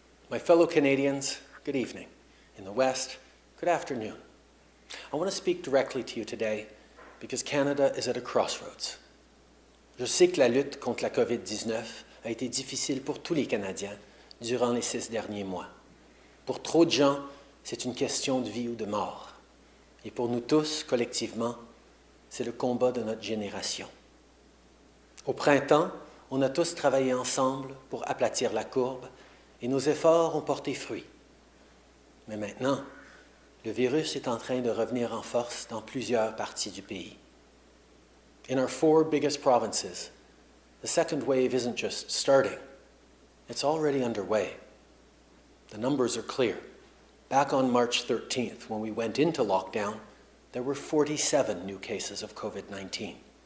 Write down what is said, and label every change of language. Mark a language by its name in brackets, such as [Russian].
[English] My fellow Canadians, good evening. In the West, good afternoon. I want to speak directly to you today because Canada is at a crossroads. [French] Je sais que la lutte contre la COVID-19 a été difficile pour tous les Canadiens durant les 6 derniers mois. Pour trop de gens, c'est une question de vie ou de mort. Et pour nous tous, collectivement, c'est le combat de notre génération. Au printemps, on a tous travaillé ensemble pour aplatir la courbe et nos efforts ont porté fruit. Mais maintenant, le virus est en train de revenir en force dans plusieurs parties du pays. [English] In our 4 biggest provinces, the second wave isn't just starting, it's already underway. The numbers are clear. Back on March 13th, when we went into lockdown, there were 47 new cases of COVID-19.